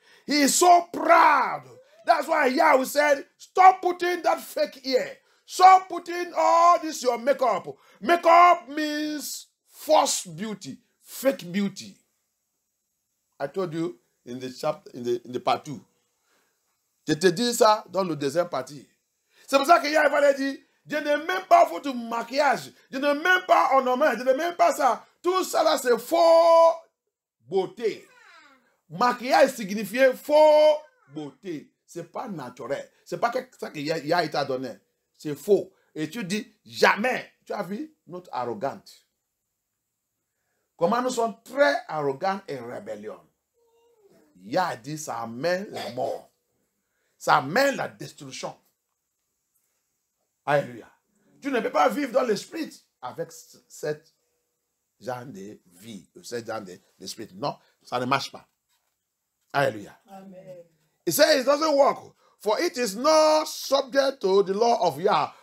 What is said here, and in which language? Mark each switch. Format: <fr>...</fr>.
<en>He is so proud. That's why Yahweh said, stop putting that fake ear. Stop putting all this your makeup. Makeup means false beauty, fake beauty. I told you in the chapter, in the part 2.</en> <fr>Je te dis ça dans le deuxième partie. C'est pour ça que Yahweh a dit, je ne même pas foutu maquillage, je ne même pas ornement, je ne même pas ça. Tout ça là c'est faux beauté. Maquillage signifiait faux beauté. C'est pas naturel. C'est pas ça que Yahweh t'a donné. C'est faux. Et tu dis jamais. Tu as vu notre arrogante. Comment nous sommes très arrogants et rébellions. Yahweh dit ça amène la mort. Ça amène la destruction. Alléluia. Tu ne peux pas vivre dans l'esprit avec cette genre de vie, cette genre d'esprit. Non, ça ne marche pas. Alléluia. Amen.</fr> <en>He says it doesn't work. For it is not subject to the law of Yah.</en>